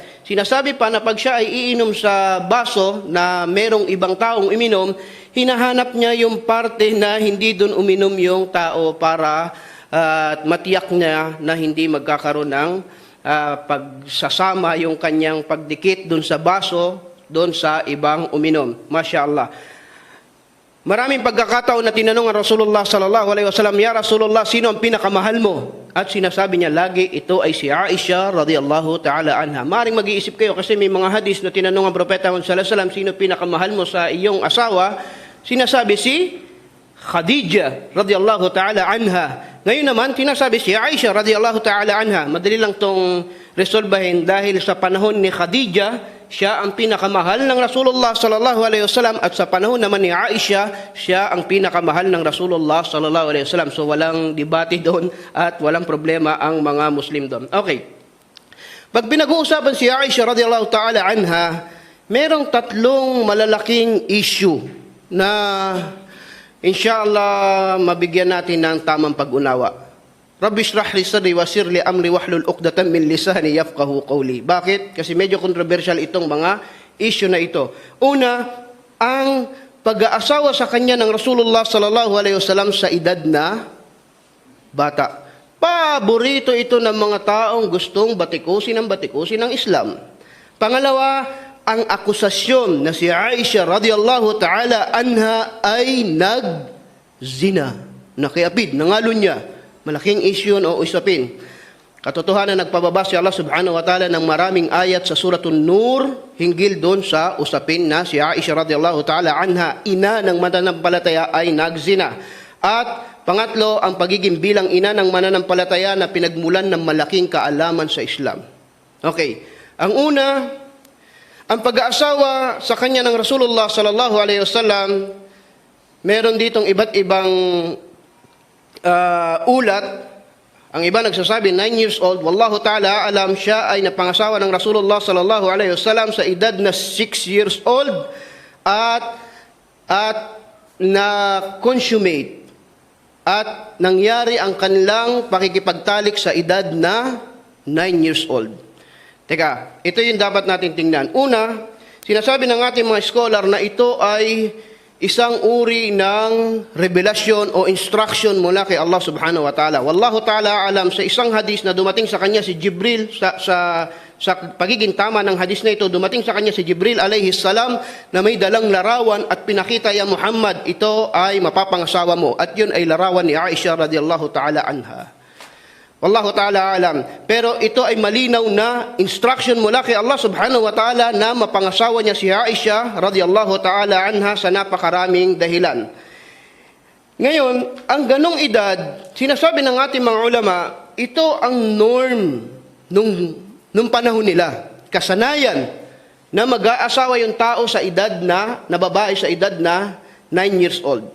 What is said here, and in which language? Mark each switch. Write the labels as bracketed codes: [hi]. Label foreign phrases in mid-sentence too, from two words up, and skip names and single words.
[tl] Sinasabi pa na pag siya ay iinom sa baso na merong ibang taong uminom, hinahanap niya yung parte na hindi doon uminom yung tao para matiyak niya na hindi magkakaroon ng pagsasama yung kanyang pagdikit doon sa baso, doon sa ibang uminom. [ar] ما شاء الله. [tl] Maraming pagkakataon na tinanong ang [ar] رسول الله صلى الله عليه وسلم, "يا رسول الله, [tl] sino ang pinakamahal mo?" At sinasabi niya lagi, ito ay si Aisha [ar] رضي الله تعالى عنها. [tl] Maring mag-iisip kayo kasi may mga hadis na tinanong ang Propeta [ar] صلى الله عليه وسلم, [tl] sino pinakamahal mo sa iyong asawa? Sinasabi si Khadija [ar] رضي الله تعالى عنها. [tl] Ngayon naman, tinasabi si Aisha [ar] رضي الله تعالى عنها. [tl] Madali lang tong resolbahin dahil sa panahon ni Khadija, siya ang pinakamahal ng [ar] رسول الله صلى الله عليه وسلم [tl] at sa panahon naman ni Aisha, siya ang pinakamahal ng [ar] رسول الله صلى الله عليه وسلم. [tl] So walang debate doon at walang problema ang mga Muslim doon. Okay. Pag pinag-uusapan si Aisha [ar] رضي الله تعالى عنها, [tl] merong tatlong malalaking issue na inshallah mabigyan natin ng tamang pag-unawa. [ar] رب اشرح لي صدري ويسر لي أمري واحلل عقدة من لساني يفقهوا قولي. [tl] Bakit? Kasi medyo controversial itong mga issue na ito. Una, ang pag-aasawa sa kanya ng [ar] رسول الله صلى الله عليه وسلم [tl] sa edad na bata. Paborito ito ng mga taong gustong batikusin ng Islam. Pangalawa, ang akusasyon na si Aisha [ar] رضي الله تعالى عنها [tl] ay nagzina. Nakiapid, nangalon niya. Malaking issue o usapin. Katotohanan, nagpababa si Allah [ar] سبحانه وتعالى [tl] ng maraming ayat sa Suratun Nur hinggil doon sa usapin na si Aisha [ar] رضي الله تعالى عنها, [tl] ina ng mananampalataya, ay nagzina. At pangatlo, ang pagiging bilang ina ng mananampalataya na pinagmulan ng malaking kaalaman sa Islam. Okay. Ang una, ang pag-aasawa sa kanya ng [ar] رسول الله صلى الله عليه وسلم, [tl] meron ditong iba't ibang ulat. Ang iba nagsasabi 9 [en] years old. [ar] والله تعالى أعلم, [tl] siya ay napangasawa ng [ar] رسول الله صلى الله عليه وسلم [tl] sa edad na 6 [en] years old [tl] at na-consummate at nangyari ang kanilang pakikipagtalik sa edad na 9 [en] years old. [tl] Teka, ito yung dapat natin tingnan. Una, sinasabi ng ating mga scholar na ito ay isang uri ng revelasyon o instruction mula kay Allah [ar] سبحانه وتعالى. والله تعالى أعلم, [tl] sa isang hadis na dumating sa kanya si Jibril, sa pagiging tama ng hadis na ito, dumating sa kanya si Jibril [ar] عليه السلام [tl] na may dalang larawan at pinakita, "Ya Muhammad, ito ay mapapangasawa mo." At yun ay larawan ni Aisha [ar] رضي الله تعالى عنها. والله تعالى أعلم. [tl] Pero ito ay malinaw na instruction mula kay Allah [ar] سبحانه وتعالى [tl] na mapangasawa niya si Aisha [ar] رضي الله تعالى عنها [tl] sa napakaraming dahilan. Ngayon, ang ganong edad, sinasabi ng ating mga ulama, ito ang norm nung panahon nila. Kasanayan na mag-aasawa yung tao sa edad na babae sa edad na 9 [en] years old.